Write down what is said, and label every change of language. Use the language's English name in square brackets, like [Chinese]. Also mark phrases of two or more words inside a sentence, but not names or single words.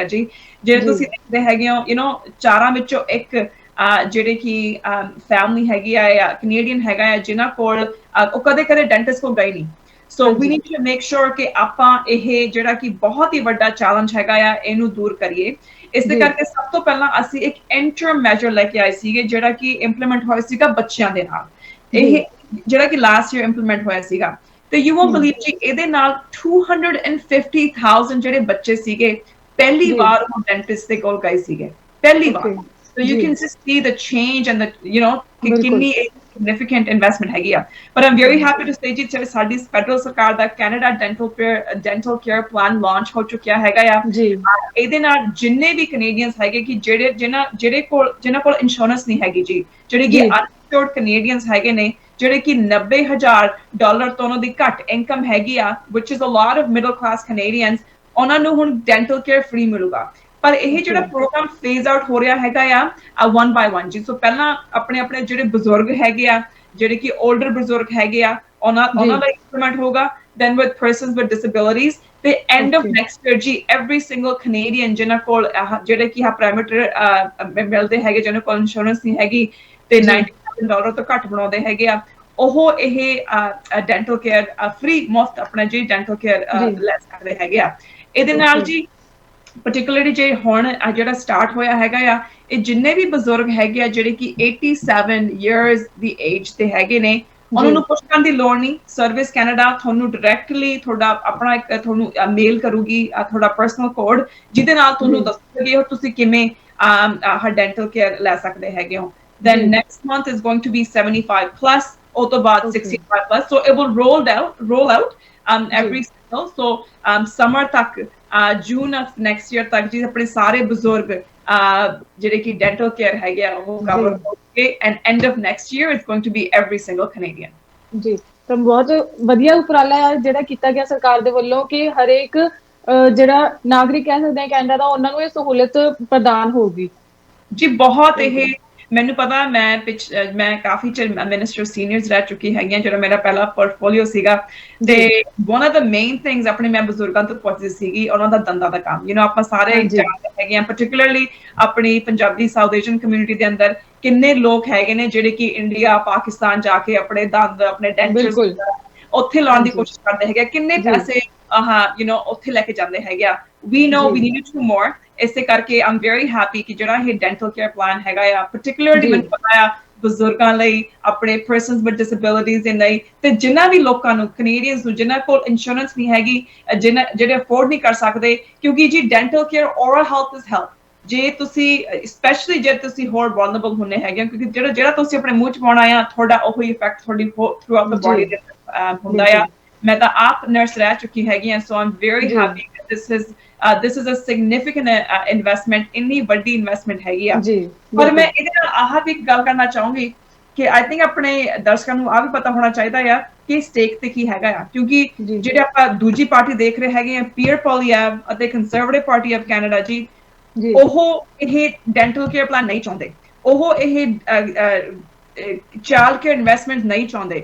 [Punjabi] ਜੀ ਜੇ ਤੁਸੀਂ ਦੇਖਦੇ ਹੈਗੇ ਹੋ ਚਾਰਾਂ ਵਿੱਚੋਂ ਇੱਕ ਜਿਹੜੇ ਕਿ ਫੈਮਿਲੀ ਹੈਗੀ ਆ ਜਾਂ ਕੈਨੇਡੀਅਨ ਹੈਗਾ ਆ ਜਿਨ੍ਹਾਂ ਕੋਲ ਉਹ ਕਦੇ ਡੈਂਟਿਸਟ ਕੋਲ ਗਏ ਨਹੀਂ [English] so we need to make sure [Punjabi] ਕਿ ਆਪਾਂ ਇਹ ਜਿਹੜਾ ਕਿ ਬਹੁਤ ਹੀ ਵੱਡਾ ਚੈਲੰਜ ਹੈਗਾ ਆ ਇਹਨੂੰ ਦੂਰ ਕਰੀਏ ਇਸ ਦੇ ਕਰਕੇ ਸਭ ਤੋਂ ਪਹਿਲਾਂ ਅਸੀਂ ਇੱਕ [English] interim measure [Punjabi] ਲੈ ਕੇ ਆਏ ਸੀਗੇ ਜਿਹੜਾ ਕਿ ਇੰਪਲੀਮੈਂਟ ਹੋਇਆ ਸੀਗਾ ਬੱਚਿਆਂ ਦੇ ਨਾਲ ਇਹ ਜਿਹੜਾ ਕਿ [English] last year [Punjabi] ਇੰਪਲੀਮੈਂਟ ਹੋਇਆ ਸੀਗਾ ਤੇ [English] you won't believe [Punjabi] ਜੀ ਇਹਦੇ ਨਾਲ 250,000 ਜਿਹੜੇ ਬੱਚੇ ਸੀਗੇ ਪਹਿਲੀ ਵਾਰ ਉਹ ਡੈਂਟਿਸਟ ਦੇ ਕੋਲ ਗਏ ਸੀਗੇ ਪਹਿਲੀ ਵਾਰ [English] so you can just see the change and the [Punjabi] ਕਿੰਨੀ [English] significant investment [Punjabi] ਹੈਗੀ ਆ [English] but I'm very happy to say [Punjabi] ਜੀ ਸਾਡੀ ਫੈਡਰਲ ਸਰਕਾਰ ਦਾ ਕੈਨੇਡਾ ਡੈਂਟਲ ਕੇਅਰ ਪਲਾਨ ਲਾਂਚ ਹੋ ਚੁੱਕਿਆ ਹੈਗਾ ਆ ਇਹਦੇ ਨਾਲ ਜਿੰਨੇ ਵੀ ਕੈਨੇਡੀਅਨਸ ਹੈਗੇ ਕਿ ਜਿਹਨਾਂ ਕੋਲ ਇੰਸ਼ੋਰੈਂਸ ਨਹੀਂ ਹੈਗੀ ਜੀ ਜਿਹੜੇ ਕਿ [English] uninsured Canadians [Punjabi] ਹੈਗੇ ਨੇ ਜਿਹੜੇ ਕਿ $90,000 ਤੋਂ ਉਹਨਾਂ ਦੀ ਘੱਟ ਇਨਕਮ ਹੈਗੀ ਆ [English] which is a lot of middle class Canadians [Punjabi] ਉਹਨਾਂ ਨੂੰ ਹੁਣ [English] dental care free [Punjabi] ਮਿਲੂਗਾ ਪਰ ਇਹ ਜਿਹੜਾ [English] program phase out [Punjabi] ਹੋ ਰਿਹਾ ਹੈਗਾ ਆ 1 by 1 ਜੀ। ਸੋ ਪਹਿਲਾਂ ਆਪਣੇ ਆਪਣੇ ਜਿਹੜੇ ਬਜ਼ੁਰਗ ਹੈਗੇ ਆ, ਜਿਹੜੇ ਕਿ 올ਡਰ ਬਜ਼ੁਰਗ ਹੈਗੇ ਆ, ਉਹਨਾਂ ਦਾ ਇੰਪਲੀਮੈਂਟ ਹੋਗਾ। [English] then with persons with disabilities [Punjabi] ਤੇ [English] end of next year [Punjabi] ਜੀ [English] every single Canadian [Punjabi] ਜਿਨ੍ਹਾਂ ਕੋਲ ਜਿਹੜੇ ਕਿ ਪੈਰਾਮੀਟਰ ਮਿਲਦੇ ਹੈਗੇ, ਜਿਹਨਾਂ ਕੋਲ ਇੰਸ਼ੋਰੈਂਸ ਨਹੀਂ ਹੈਗੀ ਤੇ $90,000 ਤੋਂ ਘੱਟ ਬਣਾਉਂਦੇ ਹੈਗੇ ਆ, ਉਹ ਇਹ [English] dental care free [Punjabi] ਮੁਫਤ ਆਪਣਾ ਜੀ [English] dental care [Punjabi] ਲੈ ਸਕਦੇ ਹੈਗੇ ਆ। ਇਹਦੇ ਨਾਲ ਜੀ particularly ਜੇ ਹੁਣ ਜਿਹੜਾ ਸਟਾਰਟ ਹੋਇਆ ਹੈਗਾ ਆ, ਇਹ ਜਿੰਨੇ ਵੀ ਬਜ਼ੁਰਗ ਹੈਗੇ ਆ ਜਿਹੜੇ ਕਿ 87 years ਦੀ ਏਜ ਤੇ ਹੈਗੇ ਨੇ, ਉਹਨਾਂ ਨੂੰ ਕੁਛ ਕਰਨ ਦੀ ਲੋੜ ਨਹੀਂ। ਸਰਵਿਸ ਕੈਨੇਡਾ ਤੁਹਾਨੂੰ ਡਾਇਰੈਕਟਲੀ ਤੁਹਾਡਾ ਆਪਣਾ ਤੁਹਾਨੂੰ ਮੇਲ ਕਰੂਗੀ ਤੁਹਾਡਾ [English] personal code, [Punjabi] ਜਿਹਦੇ ਨਾਲ ਤੁਹਾਨੂੰ ਦੱਸੂਗੀ ਉਹ ਤੁਸੀਂ ਕਿਵੇਂ [English] dental care [Punjabi] ਲੈ ਸਕਦੇ ਹੈਗੇ ਹੋ। [English] then next month is going to be 75 plus, [Punjabi] ਉਹ ਤੋਂ ਬਾਅਦ [English] 65 plus, so it will roll out every single, so summer [Punjabi] ਤੱਕ ਜੂਨ [English] of next year [Punjabi] ਤੱਕ ਜੀ ਆਪਣੇ ਸਾਰੇ ਬਜ਼ੁਰਗ ਜਿਹੜੇ ਕਿ [English] dental care [Punjabi] ਹੈਗੇ ਆ ਉਹ ਕਵਰ ਹੋਣਗੇ, [English] and end of next year it's going to be every single Canadian। [Punjabi] ਜੀ, ਤਾਂ ਬਹੁਤ ਵਧੀਆ ਉਪਰਾਲਾ ਹੈ ਜਿਹੜਾ ਕੀਤਾ ਗਿਆ ਸਰਕਾਰ ਦੇ ਵੱਲੋਂ ਕਿ ਹਰੇਕ ਜਿਹੜਾ ਨਾਗਰਿਕ ਕਹਿ ਸਕਦੇ ਹਾਂ ਕੈਨੇਡਾ ਦਾ, ਉਹਨਾਂ ਨੂੰ ਇਹ ਸਹੂਲਤ ਪ੍ਰਦਾਨ ਹੋਊਗੀ ਜੀ। ਬਹੁਤ ਇਹ ਮੈਨੂੰ ਪਤਾ, ਮੈਂ ਕਾਫੀ ਚਿਰ [English] minister seniors [Punjabi] ਰਹਿ ਚੁੱਕੀ ਹੈਗੀ ਹਾਂ, ਜਿਹੜਾ ਮੇਰਾ ਪਹਿਲਾ ਪੋਰਟਫੋਲੀਓ ਸੀਗਾ, ਤੇ [English] one of the main things [Punjabi] ਆਪਣੇ ਮੈਂ ਬਜ਼ੁਰਗਾਂ ਤੋਂ ਪੁੱਛਦੀ ਸੀਗੀ ਉਹਨਾਂ ਦਾ ਦੰਦਾਂ ਦਾ ਕੰਮ। ਆਪਾਂ ਸਾਰੇ ਜਾਣਦੇ ਹੈਗੇ ਆ, particularly ਆਪਣੀ ਪੰਜਾਬੀ [English] South Asian community [Punjabi] ਦੇ ਅੰਦਰ ਕਿੰਨੇ ਲੋਕ ਹੈਗੇ ਨੇ ਜਿਹੜੇ ਕਿ ਇੰਡੀਆ ਪਾਕਿਸਤਾਨ ਜਾ ਕੇ ਆਪਣੇ ਦੰਦ ਆਪਣੇ ਡੈਂਚਰਸ ਉੱਥੇ ਲਾਉਣ ਦੀ ਕੋਸ਼ਿਸ਼ ਕਰਦੇ ਹੈਗੇ, ਕਿੰਨੇ ਪੈਸੇ ਉੱਥੇ ਲੈ ਕੇ ਜਾਂਦੇ ਹੈਗੇ ਆ। [English] we know we need to do more, [Punjabi] ਇਸੇ ਕਰਕੇ [English] I'm very happy [Punjabi] ਕਿ ਜਿਹੜਾ ਇਹ [English] dental care plan [Punjabi] ਹੈਗਾ ਆ, particularly ਮੈਨੂੰ ਪਤਾ ਆ ਬਜ਼ੁਰਗਾਂ ਲਈ, ਆਪਣੇ [English] persons with disabilities [Punjabi] ਦੇ ਲਈ, ਤੇ ਜਿਨ੍ਹਾਂ ਵੀ ਲੋਕਾਂ ਨੂੰ ਕੈਨੇਡੀਅਨਸ ਨੂੰ ਜਿਨ੍ਹਾਂ ਕੋਲ ਇੰਸ਼ੋਰੈਂਸ ਨਹੀਂ ਹੈਗੀ, ਜਿਹੜੇ ਅਫੋਰਡ ਨਹੀਂ ਕਰ ਸਕਦੇ, ਕਿਉਂਕਿ ਜੀ [English] dental care oral health is health। [Punjabi] ਜੇ ਤੁਸੀਂ ਸਪੈਸ਼ਲੀ ਜੇ ਤੁਸੀਂ ਹੋਰ ਵਲਨਰੇਬਲ ਹੁੰਦੇ ਹੈਗੇ, ਕਿਉਂਕਿ ਜਿਹੜਾ ਤੁਸੀਂ ਆਪਣੇ ਮੂੰਹ ਚ ਪਾਉਣਾ ਆ ਤੁਹਾਡਾ ਉਹੀ ਇਫੈਕਟ ਤੁਹਾਡੀ [English] throughout the body [Punjabi] ਹੁੰਦਾ ਆ। ਮੈਂ ਤਾਂ ਆਪ ਨਰਸ ਰਹਿ ਚੁੱਕੀ ਹੈਗੀ ਆ, [English] ਸੋ I'm very happy that this is a significant investment, [Punjabi] ਇੰਨੀ ਵੱਡੀ ਇਨਵੈਸਟਮੈਂਟ ਹੈਗੀ ਆ। ਪਰ ਮੈਂ ਇਹਦੇ ਨਾਲ ਆਹ ਵੀ ਗੱਲ ਕਰਨਾ ਚਾਹੂੰਗੀ ਕਿ [English] I think [Punjabi] ਆਪਣੇ ਦਰਸ਼ਕਾਂ ਨੂੰ ਆ ਵੀ ਪਤਾ ਹੋਣਾ ਚਾਹੀਦਾ ਆ ਕਿ ਸਟੇਕ ਤੇ ਕੀ ਹੈਗਾ ਆ, ਕਿਉਂਕਿ ਜਿਹੜੇ ਆਪਾਂ ਦੂਜੀ ਪਾਰਟੀ ਦੇਖ ਰਹੇ ਹੈਗੇ ਆ, ਪੀਅਰ ਪੋਲੀਐਵ ਅਤੇ ਕੰਜ਼ਰਵੇਟਿਵ ਪਾਰਟੀ ਆਫ ਕੈਨੇਡਾ ਜੀ, ਉਹ ਇਹ [English] dental care plan [Punjabi] ਨਹੀਂ ਚਾਹੁੰਦੇ, ਉਹ ਇਹ [English] child care investment [Punjabi] ਨਹੀਂ ਚਾਹੁੰਦੇ।